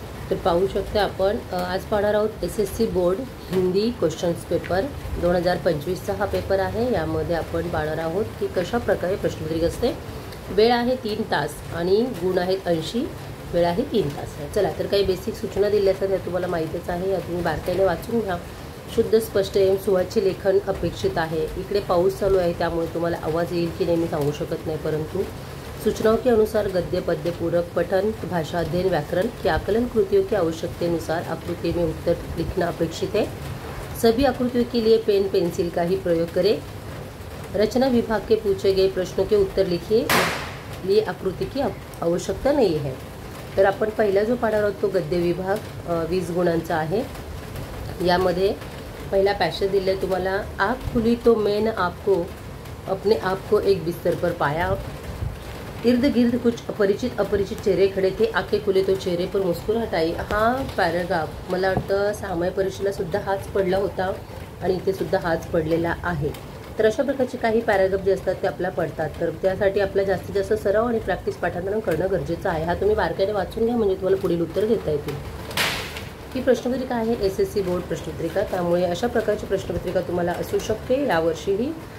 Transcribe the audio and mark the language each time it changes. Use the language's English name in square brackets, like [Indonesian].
[Marathi] तर पाहू शकता आपण आज पाहणार आहोत SSC board Hindi questions paper 2025चा हा पेपर आहे। यामध्ये आपण पाहणार आहोत की कशा प्रकारे प्रश्नपत्रिका असते। वेळ आहे 3 तास आणि गुण आहेत 80, वेळ आहे 3 तास। चला तर काही बेसिक सूचना दिल्या असतात त्या तुम्हाला माहितीच आहे, या तुम्ही बारकाईने वाचून घ्या। [Hindi] शुद्ध स्पष्ट एवं सुवाच्य लेखन अपेक्षित आहे। [Marathi] इकडे पाऊस चालू आहे त्यामुळे तुम्हाला आवाज येईल की नाही मी सांगू शकत नाही, [Hindi] परंतु सूचनाओं के अनुसार गद्य पद्य पूरक पठन भाषा अध्ययन व्याकरण की आकलन कृतियों की आवश्यकतानुसार आकृति में उत्तर लिखना अपेक्षित है। सभी आकृतियों के लिए पेन पेंसिल का ही प्रयोग करें। रचना विभाग के पूछे गए प्रश्नों के उत्तर लिखिए, लिए आकृति की आवश्यकता नहीं है। [Marathi] तर आपण पहिला जो पाढा आहोत तो गद्य विभाग 20 गुणांचा आहे। यामध्ये पहिला पॅसेज दिले तुम्हाला, [Hindi] आँख खुली तो मैंने आपको अपने आप को एक बिस्तर पर पाया। इर्द गिर्द कुछ अपरिचित चेहरे खड़े थे, आंखें खुले तो चेहरे पर मुस्कुराहट आई। [Marathi] हा पॅराग्राफ मला वाटतं सामाय परीक्षेला सुद्धा हाच पडला होता आणि इथे सुद्धा हाच पडलेला आहे। तर अशा प्रकारचे काही पॅराग्राफ जे असतात ते आपल्याला पडतात, तर त्यासाठी आपला जास्तीत जास्त सराव आणि प्रॅक्टिस पाठांतरण करणं गरजेचं आहे। हा तुम्ही बारकाईने वाचून घ्या म्हणजे तुम्हाला पुढील उत्तर देता येतील। ही प्रश्नपत्रिका आहे SSC बोर्ड प्रश्नपत्रिका, त्यामुळे अशा प्रकारची प्रश्नपत्रिका तुम्हाला असू शकते यावर्षीही।